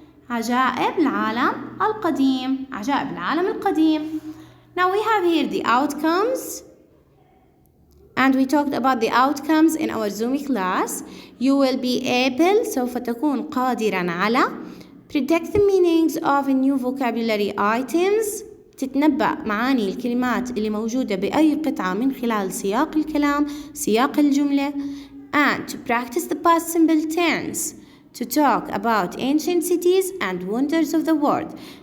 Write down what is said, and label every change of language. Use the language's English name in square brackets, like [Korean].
[Arabic] عجائب العالم القديم. عجائب العالم القديم. [English] Now we have here the outcomes, and we talked about the outcomes in our Zoom class. You will be able, [Arabic] سوف تكون قادرا على [English] predict the meanings of new vocabulary items. [Arabic] تتنبأ معاني الكلمات اللي موجودة بأي قطعة من خلال سياق الكلام، سياق الجملة. [English] And to practice the past simple tense. To talk about ancient cities and wonders of the world.